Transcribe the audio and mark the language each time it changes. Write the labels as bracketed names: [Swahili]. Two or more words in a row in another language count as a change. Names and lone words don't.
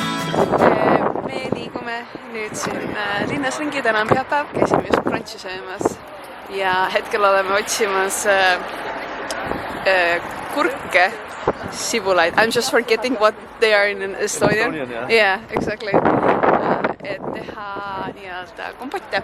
[Estonian] Me liigume nüüd siin linnas ringi, täna on pühapäev, käisime just brunchi söömas ja hetkel oleme otsimas kurke, sibulaid. [English] I'm just forgetting what they are in Estonian. Yeah, exactly. [Estonian] Et teha nii-öelda kompotte.